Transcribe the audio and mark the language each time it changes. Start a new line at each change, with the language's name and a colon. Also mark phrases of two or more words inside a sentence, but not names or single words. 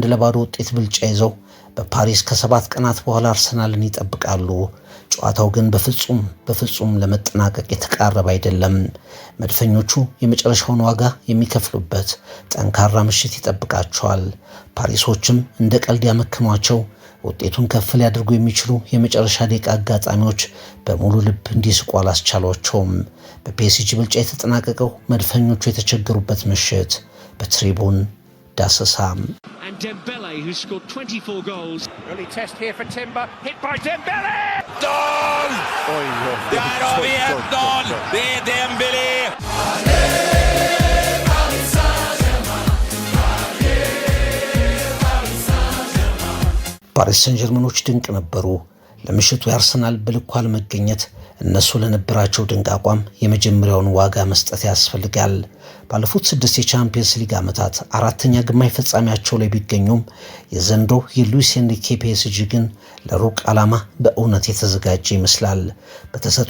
Amharic: ለባዶ ውጤት ብልጫ ይዘው በፓሪስ ከ7 ቀናት በኋላ አርሰናልን ይጠብቃሉ። ጨዋታው ግን በፍጹም ለመጠናቀቅ የተቃረበ አይደለም። መድፈኞቹ የመጨረሻውን ዋጋ የሚከፍሉበት ጠንካራ ምሽት ይጠብቃቸዋል። ፓሪሶችም እንደ ቀልድ ያመክኗቸው ውጤቱን ከፍ ሊያደርጉ የሚችሉ የመጨረሻ ደቂቃ አጋጣሚዎች በሙሉ ልብ እንዲስቁ አላስቻሏቸውም። በፒኤስጂ ብልጫ የተጠናቀቀው መድፈኞቹ የተቸገሩበት ምሽት በትሪቡን ዳሰሳ
English: And Dembele, who scored 24 goals. Early test here for Timber, hit by Dembele! Goal!
Swedish: Där har vi 1-0! Det är Dembélé!
Amharic: ፓሪስ ሰን ዠርመኖች ድንቅ ነበሩ። ለምሽቱ የአርሰናል በልኩ አለመገኘት እነሱ ለነበራቸው ድንቅ አቋም የመጀመሪያውን ዋጋ መስጠት ያስፈልጋል። ባለፉት 6 የቻምፒየንስ ሊግ ዓመታት አራተኛ ግማሽ ፍጻሜያቸው ላይ ቢገኙም የዘንድሮ የሉዊስ ኤንሪኬ ፒኤስጂ ግን ለሩቅ ዓላማ በእውነት የተዘጋጀ ይመስላል። በተሰጥኦ